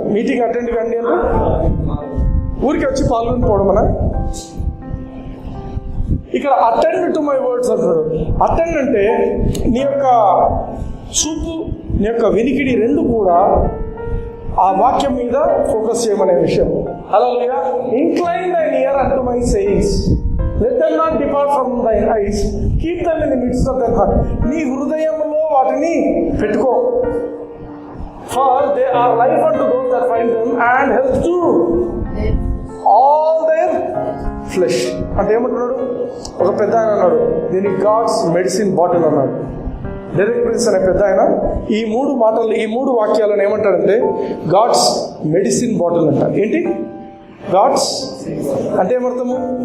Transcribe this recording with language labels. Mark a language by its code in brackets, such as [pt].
[te] Meeting attend కండి అంటే ఊరికి వచ్చి పాల్గొని పోవడమనా? ఇక్కడ [en] attend to my words [te] అంటారు. అటెండ్ అంటే నీ యొక్క చూపు, నీ యొక్క వినికిడి రెండు కూడా ఆ వాక్యం మీద ఫోకస్ చేయమనే విషయం. హల్లెలూయా. [en] Incline thine ear unto my sayings, let them not depart from thine eyes, keep them in the midst of thy heart. [te] నీ హృదయంలో వాటిని పెట్టుకో. [en] For they are life unto those that find them and health to all their flesh. [te] అంటే ఏమంటున్నాడు? ఒక పెద్ద ఆయన అన్నాడు, దీన్ని గాడ్స్ మెడిసిన్ బాటిల్ అన్నాడు. డెరెక్ ప్రిన్స్ అనే పెద్ద ఆయన ఈ 3 మాటలు, ఈ 3 వాక్యాలను ఏమంటాడంటే గాడ్స్ మెడిసిన్ బాటిల్ అంటారు. ఏంటి గాడ్స్ అంటే ఏమర్థము?